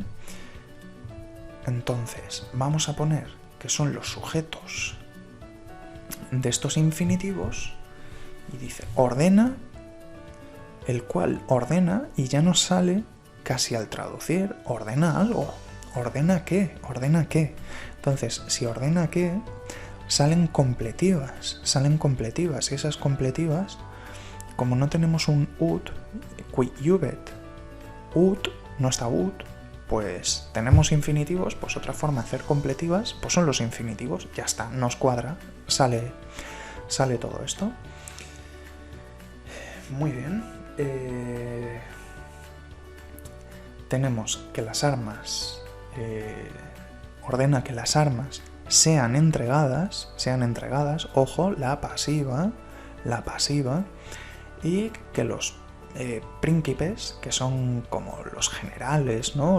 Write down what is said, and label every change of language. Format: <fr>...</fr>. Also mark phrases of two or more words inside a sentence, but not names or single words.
<es>Entonces, vamos a poner que son los sujetos de estos infinitivos y dice ordena, el cual ordena, y ya nos sale casi al traducir, ordena algo. ¿Ordena qué? Entonces, si ordena qué, salen completivas, y esas completivas, como no tenemos un ut,</es> <la>qui jubet,</la> <es>ut, no está ut, pues tenemos infinitivos, pues otra forma de hacer completivas, pues son los infinitivos, ya está, nos cuadra, sale todo esto. Muy bien. Tenemos que las armas, ordena que las armas sean entregadas, ojo, la pasiva, y que los príncipes, que son como los generales, ¿no?</es>